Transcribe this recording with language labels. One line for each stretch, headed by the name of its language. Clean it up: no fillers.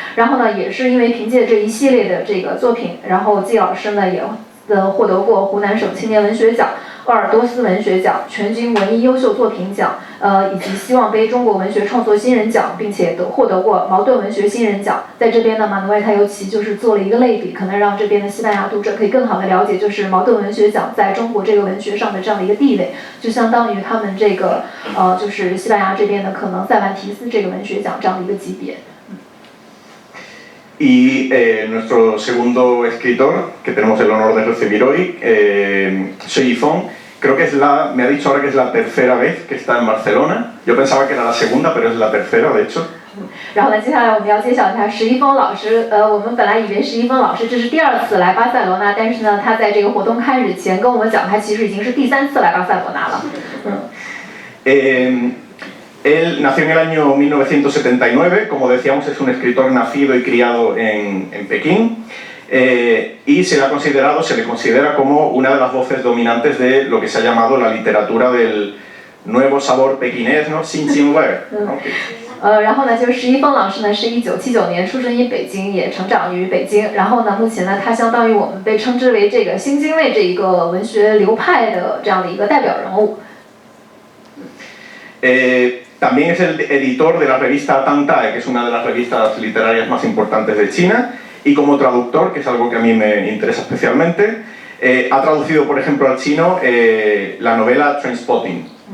Chinese: 然后呢，也是因为凭借这一系列的这个作品，然后季老师呢也获得过湖南省青年文学奖、鄂尔多斯文学奖、全军文艺优秀作品奖，以及希望杯中国文学创作新人奖，并且获得过茅盾文学新人奖。在这边呢，马努埃他尤其就是做了一个类比，可能让这边的西班牙读者可以更好的了解，就是茅盾文学奖在中国这个文学上的这样的一个地位，就相当于他们这个就是西班牙这边的可能塞万提斯这个文学奖这样的一个级别。
Spanish: Y nuestro segundo escritor, que tenemos el honor de recibir hoy, Xue Yifeng, creo que me ha dicho ahora que es la tercera vez que está en Barcelona. Yo pensaba que era la segunda, pero es la tercera, de hecho.
Chinese: 然后呢，接下来我们要介绍一下石一峰老师。我们本来以为石一峰老师这是第2次来巴塞罗那，但是呢，他在这个活动开始前跟我们讲，他其实已经是第3次来巴塞罗那了。
Spanish: Él nació en el año 1979, como decíamos es un escritor nacido y criado en Pekín, y se le considera como una de las voces dominantes de lo que se ha llamado la literatura del nuevo sabor pequinés, ¿no? Xinjiang.
Chinese: 然后呢，就是石一峰老师呢是1979年出生于北京，也成长于北京。然后呢，目前呢，他相当于我们被称之为这个新津卫这一个文学流派的这样的一个代表人物。
Spanish: También es el editor de la revista Tangtai, que es una de las revistas literarias más importantes de China, y como traductor, que es algo que a mí me interesa especialmente, ha traducido, por ejemplo, al chino la novela Trainspotting.